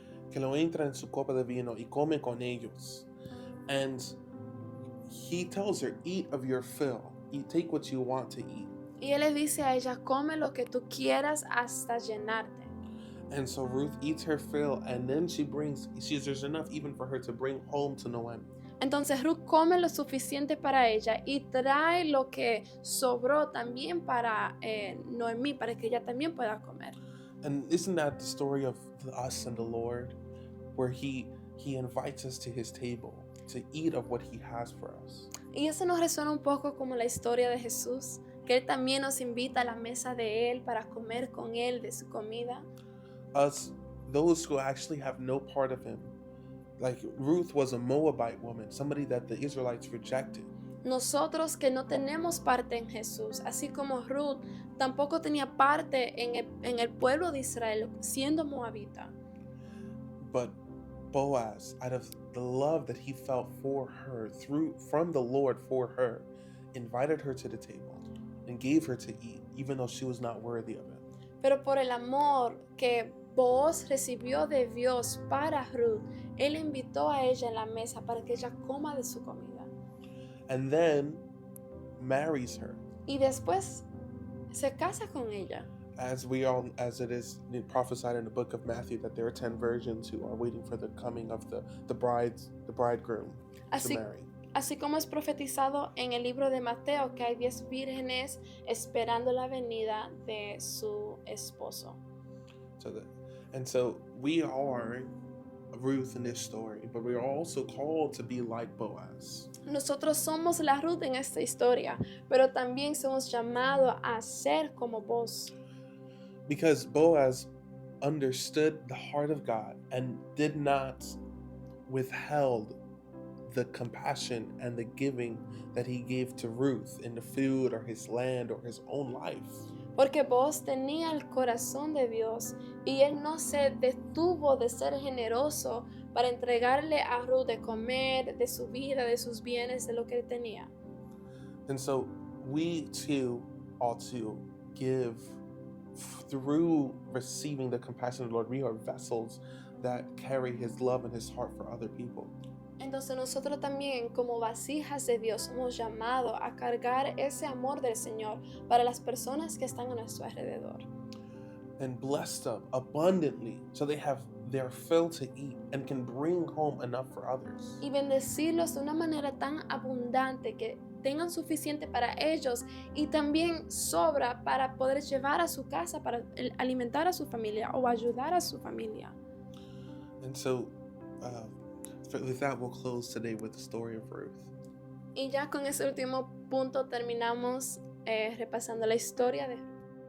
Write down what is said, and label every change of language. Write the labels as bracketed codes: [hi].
[es] Que lo entra en su copa de vino y come con ellos. [en] And he tells her, "Eat of your fill. Take what you want to eat." [es] Y él le dice a ella, come lo que tú quieras hasta llenarte. [en] And so Ruth eats her fill, and then there's enough even for her to bring home to Noemi. [es] Entonces Ruth come lo suficiente para ella y trae lo que sobró también para Noemí, para que ella también pueda comer. [en] And isn't that the story of us and the Lord, where he invites us to his table to eat of what he has for us? [es] Y eso nos resuena un poco como la historia de Jesús, que él también nos invita a la mesa de él para comer con él de su comida. [en] Us, those who actually have no part of him. Like Ruth was a Moabite woman, somebody that the Israelites rejected. [es] Nosotros que no tenemos parte en Jesús, así como Ruth tampoco tenía parte en el pueblo de Israel, siendo moabita. [en] But Boaz, out of the love that he felt for her from the Lord for her, invited her to the table and gave her to eat, even though she was not worthy of it. [es] Pero por el amor que Boaz recibió de Dios para Ruth, él invitó a ella en la mesa para que ella coma de su comida. [en] And then marries her. [es] Y después se casa con ella. [en] As it is prophesied in the book of Matthew, that there are 10 virgins who are waiting for the coming of the bridegroom to marry. [es] Así como es profetizado en el libro de Mateo, que hay 10 vírgenes esperando la venida de su esposo. [en] So we are Ruth in this story, but we are also called to be like Boaz. [es] Nosotros somos la Ruth en esta historia, pero también somos llamados a ser como Boaz. [en] Because Boaz understood the heart of God and did not withheld the compassion and the giving that he gave to Ruth in the food or his land or his own life. [es] Porque Boaz tenía el corazón de Dios y él no se detuvo de ser generoso para entregarle a Ruth de comer, de su vida, de sus bienes, de lo que él tenía. [en] And so we too ought to give through receiving the compassion of the Lord. We are vessels that carry his love and his heart for other people. [es] Entonces nosotros también como vasijas de Dios somos llamados a cargar ese amor del Señor para las personas que están a nuestro alrededor. [en] And bless them abundantly so they have their fill to eat and can bring home enough for others. [es] Y bendecirlos de una manera tan abundante que tengan suficiente para ellos y también sobra para poder llevar a su casa, para alimentar a su familia o ayudar a su familia. [en] And so with that, we'll close today with the story of Ruth. [es] Y ya con ese último punto terminamos repasando la historia de Ruth.